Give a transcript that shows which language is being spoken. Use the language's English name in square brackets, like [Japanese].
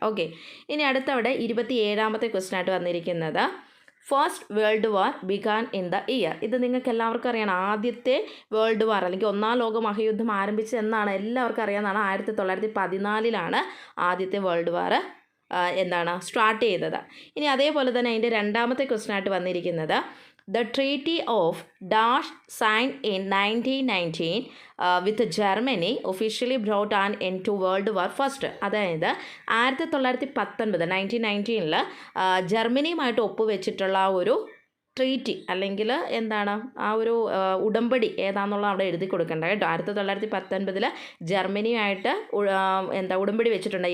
[Malayalam] Okay, ഇനി അടുത്തവിടെ 27ാമത്തെ question ആയിട്ട് വന്നിരിക്കുന്നത് [English] First world war began in the year. [Malayalam] ഇത് നിങ്ങൾക്ക് എല്ലാവർക്കും അറിയണം. ആദ്യത്തെ വേൾഡ് വാർ അല്ലെങ്കിൽ ഒന്നാം ലോക മഹായുദ്ധം ആരംഭിച്ചത് എന്നാണ് എല്ലാവർക്കും അറിയാവുന്നതാണ്. 1914 ആദ്യത്തെ വേൾഡ് വാർ സ്റ്റാർട്ട് ചെയ്തത്. ഇനി അതേപോലെ തന്നെ അതിൻ്റെ രണ്ടാമത്തെ ക്വസ്റ്റൻ ആയിട്ട് വന്നിരിക്കുന്നത് [English] The Treaty of Dash signed in 1919 with Germany officially brought an end to World War First. [Malayalam] അതായത് 1919 ജർമ്മനിയുമായിട്ട് ഒപ്പുവെച്ചിട്ടുള്ള ഒരു ട്രീറ്റി അല്ലെങ്കിൽ ആ ഒരു ഉടമ്പടി ഏതാണെന്നുള്ള അവിടെ എഴുതി കൊടുക്കേണ്ട കേട്ടോ. 1919 ജർമ്മനിയുമായിട്ട് ഉടമ്പടി വെച്ചിട്ടുണ്ട്.